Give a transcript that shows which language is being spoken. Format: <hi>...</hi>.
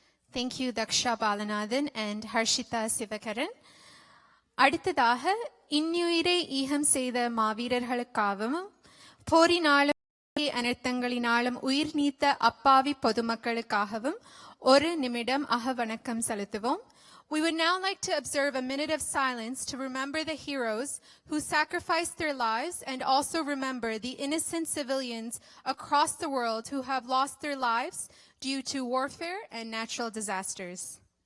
<en>Thank you, Daksha Balanathan and Harshita Sivakaran.</en> <ta>அடுத்ததாக இன்னுயிரை ஈகம் செய்த மாவீரர்களுக்காகவும் போரினாலும் அனர்த்தங்களினாலும் உயிர் நீத்த அப்பாவி பொதுமக்களுக்காகவும் ஒரு நிமிடம் வணக்கம் செலுத்துவோம்.</ta> <en>We would now like to observe a minute of silence to remember the heroes who sacrificed their lives and also remember the innocent civilians across the world who have lost their lives due to warfare and natural disasters.</en>